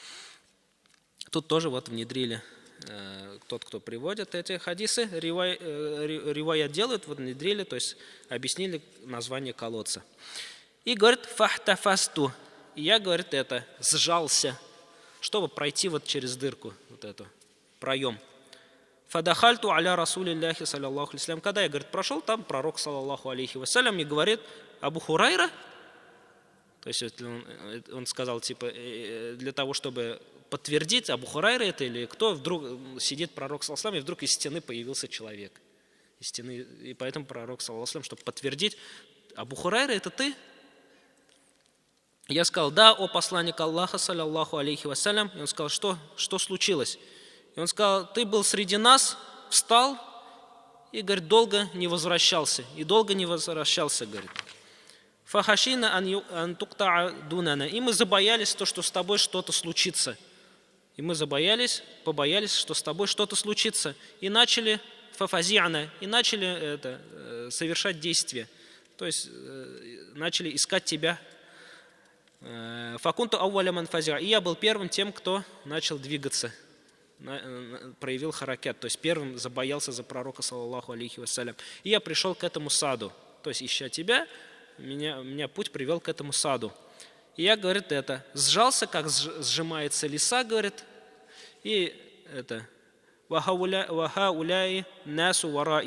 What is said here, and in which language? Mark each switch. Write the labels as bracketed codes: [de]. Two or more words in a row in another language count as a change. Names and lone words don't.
[ru] Тут тоже вот внедрили тот, кто приводит эти хадисы, риваят делают, вот внедрили, то есть объяснили название колодца. И говорит, фахтафасту. И я, говорит, это, сжался, чтобы пройти вот через дырку, вот эту, проем. [ar] فدخلت على رسول الله صلى الله عليه وسلم. [ru] Когда я, говорит, прошел, там пророк, [ar] صلى الله عليه وسلم, [ru] и говорит, Абу Хурайра, то есть он сказал, типа, для того, чтобы подтвердить, Абу Хурайра это или кто, вдруг сидит пророк, [ar] صلى الله عليه وسلم, [ru] и вдруг из стены появился человек. Из стены, и поэтому пророк, [ar] صلى الله عليه وسلم, [ru] чтобы подтвердить, Абу Хурайра это ты? Я сказал, да, о посланник Аллаха, [ar] صلى الله عليه وسلم. [ru] И он сказал, что случилось? И он сказал, ты был среди нас, встал и, говорит, долго не возвращался. Говорит. [ar] فخشينا أن تقتطع دوننا. [ru] И мы забоялись то, что с тобой что-то случится. Побоялись, что с тобой что-то случится. И начали совершать действия. То есть начали искать тебя. [ar] فكنت أول من فزع. [ru] И я был первым тем, кто начал двигаться. проявил харакят, то есть первым забоялся за пророка, [ar] صلى الله عليه وسلم. [ru] И я пришел к этому саду, то есть ища тебя, меня путь привел к этому саду. И я, говорит, сжался, как сжимается лиса, говорит, и [ar] «وهؤلاء الناس وراءي».